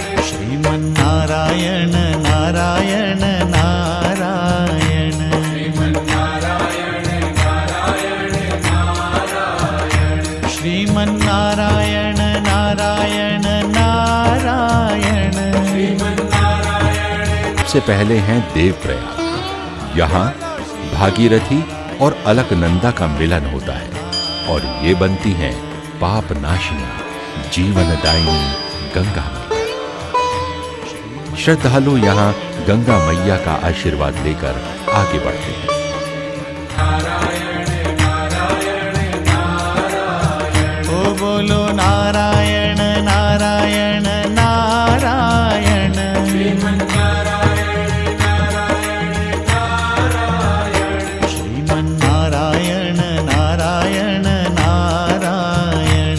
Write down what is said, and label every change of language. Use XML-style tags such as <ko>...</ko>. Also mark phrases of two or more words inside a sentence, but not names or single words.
<hi>श्रीमन नारायण नारायण नारायण श्रीमन नारायण नारायण नारायण श्रीमन नारायण नारायण नारायण श्रीमन नारायण से पहले हैं देवप्रयाग। यहाँ भागीरथी और अलकनंदा का मिलन होता है और ये बनती हैं पाप नाशिनी जीवनदायिनी गंगा मैया। श्रद्धालु यहाँ गंगा मैया का आशीर्वाद लेकर आगे बढ़ते हैं। नारायण नारायण नारायण ओ बोलो नारायण नारायण नारायण श्रीमन नारायण नारायण नारायण श्रीमन नारायण नारायण नारायण</hi>